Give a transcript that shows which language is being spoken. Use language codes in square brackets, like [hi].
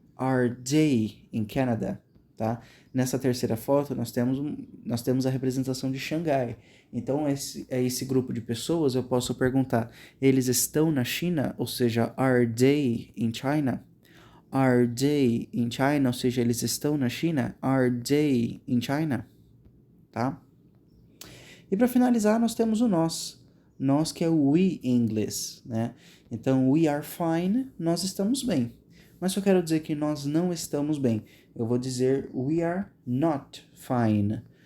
[en] Are they in Canada? [pt] Tá? Nessa terceira foto, nós temos a representação de Xangai. Então, esse grupo de pessoas, eu posso perguntar, eles estão na China? Ou seja, [en] are they in China? Are they in China? [pt] Ou seja, eles estão na China? [en] Are they in China? [pt] Tá? E para finalizar, nós temos o nós. Nós que é o we em inglês, né? Então, [en] we are fine, [pt] nós estamos bem. Mas se eu quero dizer que nós não estamos bem, eu vou dizer [en] we are not fine.